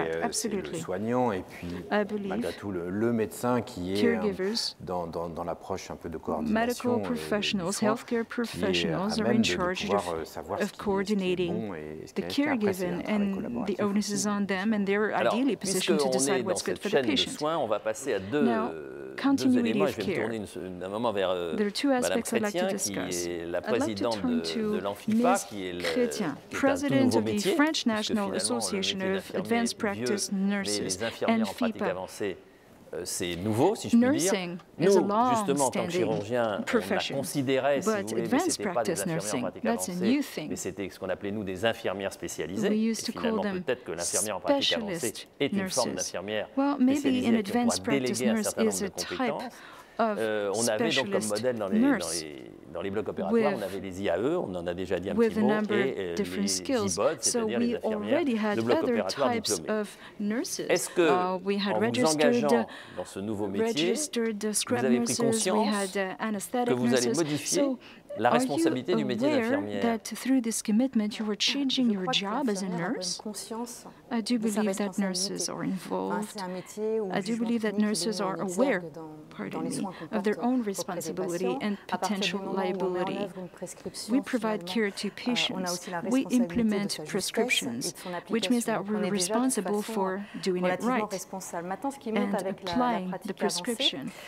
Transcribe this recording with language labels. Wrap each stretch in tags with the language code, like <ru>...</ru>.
<fr>C'est le soignant et puis, malgré tout, le médecin qui est dans l'approche un peu de coordination</fr> <en>medical professionals, healthcare professionals are in charge of coordinating the caregiving, and the onus is on them. And they're ideally positioned to decide what's good for the patient.</en> <fr>Soins, on va passer à deux éléments. Je vais me tourner un moment vers Madame Chrétien, qui est la présidente de l'ANFIPA, qui est</fr> <en>president of the French National Association of Advanced Practice Nurses, ANFIPA.</en> <fr>C'est nouveau, si je puis dire. Nous, justement, en tant que chirurgiens, on a considéré, si vous voulez, mais ce n'était pas des infirmières en pratique avancée, mais c'était ce qu'on appelait, nous, des infirmières spécialisées. Et finalement, peut-être que l'infirmière en pratique avancée est une forme d'infirmière spécialisée qui pourra déléguer un certain nombre de compétences. On avait donc comme modèle dans les blocs opératoires, on avait les IAE, on en a déjà dit un petit mot, et les IBOD, c'est-à-dire les infirmières de bloc opératoire diplômées. Est-ce que, en vous engageant dans ce nouveau métier, vous avez pris conscience que vous allez modifier la responsabilité du métier d'infirmière?</fr> <en>That through this commitment you were changing your job as a nurse? I do believe that nurses are involved. I do believe that nurses are aware, of their own responsibility and potential liability. We provide care to patients. We implement prescriptions, which means that we're responsible for doing it right and applying the prescription.</en>